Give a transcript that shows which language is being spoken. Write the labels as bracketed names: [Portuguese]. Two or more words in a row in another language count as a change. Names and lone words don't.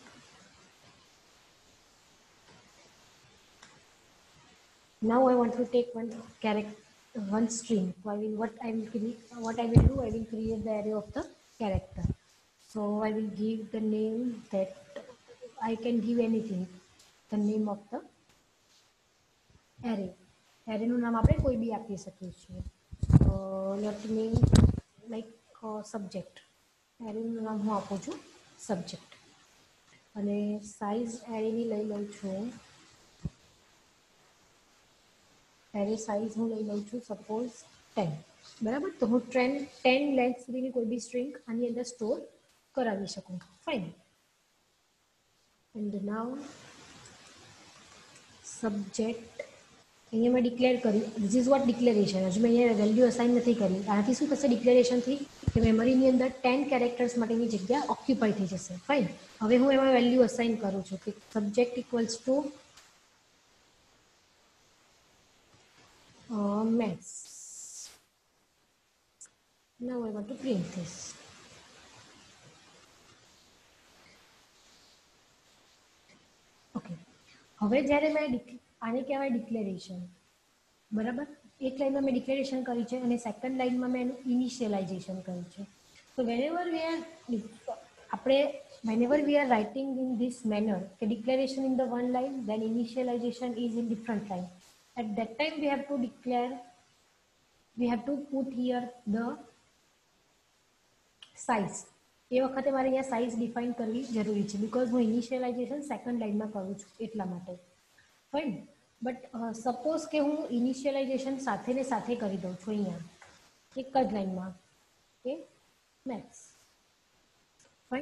[English] Now I want to take one character, one string. So what I will do, I will create the array of the character. So I will give the name that I can give anything, the name of the array. [Gujarati] Array નું નામ આપણે કોઈ બી આપી શકીએ છીએ. [English] Let me like subject. [Gujarati] array નું નામ હું આપું છું subject. અને [English] size array [Gujarati] ની લઈ લઉં છું. [English] array size [Gujarati] હું લઈ લઉં છું સપોઝ 10. બરાબર, તો હું 10 લેન્થ સુધીની કોઈ બી સ્ટ્રિંગ આની અંદર સ્ટોર કરાવી શકું. ફાઇન. [English] and now subject [Gujarati] અહીંયા મેં ડિક્લેર કર્યું. [English] this is what declaration. [Gujarati] હજુ મેં અહીંયા વેલ્યુ અસાઇન નથી કરી. આનાથી શું થશે ડિક્લેરેશનથી કે મેમરીની અંદર 10 કેરેક્ટર્સ માટેની જગ્યા ઓક્યુપાઈ થઈ જશે. ફાઇન. હવે હું એમાં વેલ્યુ અસાઇન કરું છું કે [English] subject equals to [Gujarati] maths. [English] Now I want to print this. Okay. [Gujarati] હવે જ્યારે મેં આને કહેવાય ડિક્લેરેશન. બરાબર, એક લાઈનમાં મેં ડિક્લેરેશન કરી છે અને સેકન્ડ લાઈનમાં મેં એનું ઇનિશિયલાઇઝેશન કર્યું છે. [English] તો whenever we are writing in this manner, the declaration in the one line, then initialization is in different line. At that time we have to put here the size. [Gujarati] એ વખતે મારે અહીંયા [English] size define [Gujarati] કરવી જરૂરી છે બીકોઝ હું [English] initialization second [Gujarati] લાઇનમાં કરું છું એટલા માટે. ફાઇન. [English] but suppose [Gujarati] કે હું ઇનિશિયલાઇઝેશન સાથે ને સાથે કરી દઉં છું અહીંયા એક જ લાઇનમાં કે મેથ્સ. ફાઇન.